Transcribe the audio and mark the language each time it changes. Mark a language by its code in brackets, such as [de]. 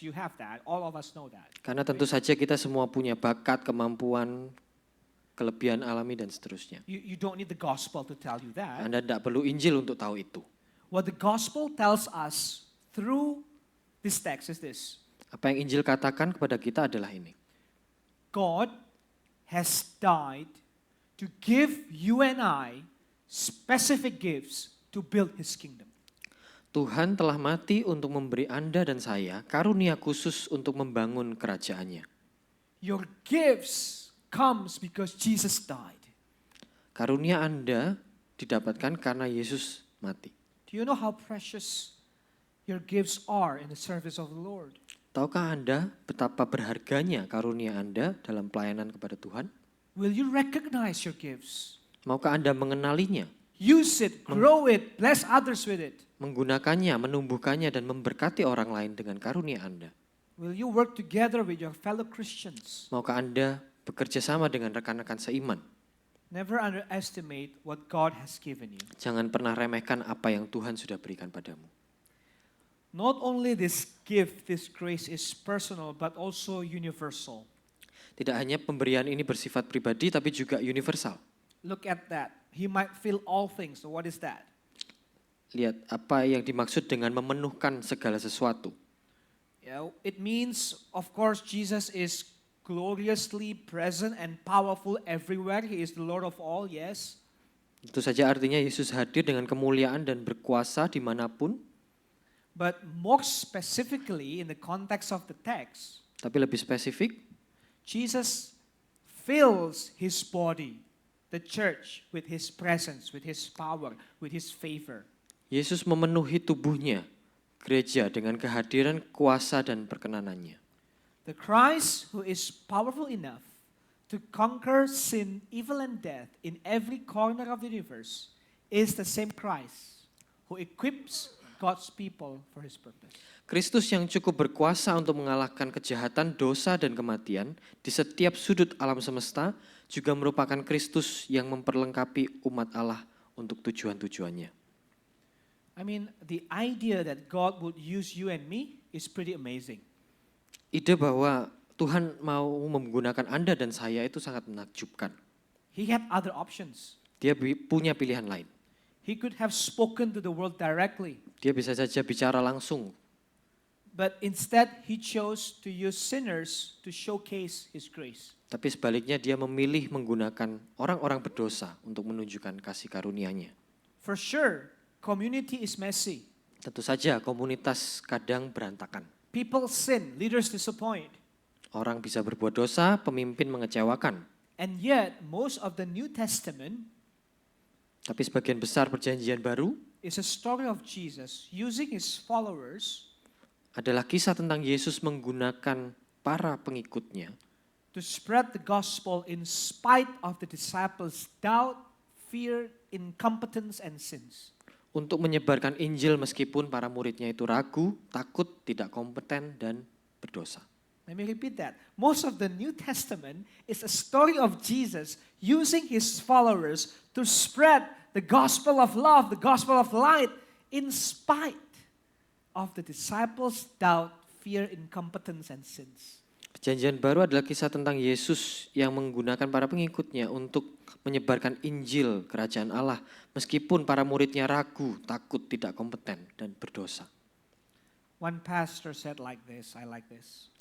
[en] You have that. All of us know that. [id] Karena tentu saja kita semua punya bakat, kemampuan, kelebihan alami dan seterusnya. [en] You don't need the gospel to tell you that. [id] Anda tidak perlu Injil untuk tahu itu. [en] What the gospel tells us through this text is this. [id] Apa yang Injil katakan kepada kita adalah ini. [en] God has died to give you and I specific gifts to build His kingdom. [id] Tuhan telah mati untuk memberi Anda dan saya karunia khusus untuk membangun kerajaannya. [en] Your gifts comes because Jesus died. [id] Karunia Anda didapatkan karena Yesus mati. [en] Do you know how precious your gifts are in the service of the Lord? [id] Tahukah Anda betapa berharganya karunia Anda dalam pelayanan kepada Tuhan? [en] Will you recognize your gifts? [id] Maukah Anda mengenalinya, [en] Use it, grow it, bless others with it. [id] menggunakannya, menumbuhkannya, dan memberkati orang lain dengan karunia Anda? [en] Will you work together with your fellow Christians? [id] Maukah Anda bekerja sama dengan rekan-rekan seiman? [en] Never underestimate what God has given you. [id] Jangan pernah remehkan apa yang Tuhan sudah berikan padamu. [en] Not only this gift, this grace is personal, but also universal. [id] Tidak hanya pemberian ini bersifat pribadi, tapi juga universal. [en] Look at that. He might fill all things. So what is that? [id] Lihat apa yang dimaksud dengan memenuhkan segala sesuatu. [en] Yeah, it means, of course, Jesus is gloriously present and powerful everywhere. He is the Lord of all, yes. [id] Itu saja artinya Yesus hadir dengan kemuliaan dan berkuasa dimanapun. [en] But more specifically, in the context of the text, [id] Tapi lebih spesifik, [en] Jesus fills His body, the church, with His presence, with His power, with His favor. [id] Yesus memenuhi tubuhnya, gereja, dengan kehadiran, kuasa, dan perkenanannya. [en] The Christ who is powerful enough to conquer sin, evil, and death in every corner of the universe is the same Christ who equips God's people for His purpose. [id] Kristus yang cukup berkuasa untuk mengalahkan kejahatan, dosa, dan kematian di setiap sudut alam semesta juga merupakan Kristus yang memperlengkapi umat Allah untuk tujuan-tujuannya. [en] I mean, the idea that God would use you and me is pretty amazing. [id] Ide bahwa Tuhan mau menggunakan Anda dan saya itu sangat menakjubkan. [en] He had other options. [id] Dia punya pilihan lain. [en] He could have spoken to the world directly, [id] Dia bisa saja bicara langsung. [en] but instead He chose to use sinners to showcase His grace. [id] Tapi sebaliknya dia memilih menggunakan orang-orang berdosa untuk menunjukkan kasih karunia-Nya. [en] For sure, community is messy. [id] Tentu saja komunitas kadang berantakan. [en] People sin, leaders disappoint. [id] Orang bisa berbuat dosa, pemimpin mengecewakan. [en] And yet, most of the New Testament [id] Tapi sebagian besar perjanjian baru [en] is a story of Jesus using His followers [id] adalah kisah tentang Yesus menggunakan para pengikutnya [en] to spread the gospel in spite of the disciples' doubt, fear, incompetence, and sins. [id] untuk menyebarkan Injil meskipun para muridnya itu ragu, takut, tidak kompeten, dan berdosa. [en] Let me repeat that. Most of the New Testament is a story of Jesus using His followers to spread the gospel of love, the gospel of light, in spite of the disciples' doubt, fear, incompetence, and sins. [id] Perjanjian baru adalah kisah tentang Yesus yang menggunakan para pengikutnya untuk menyebarkan Injil kerajaan Allah meskipun para muridnya ragu, takut, tidak kompeten, dan berdosa. [en] One pastor said like this, I like this.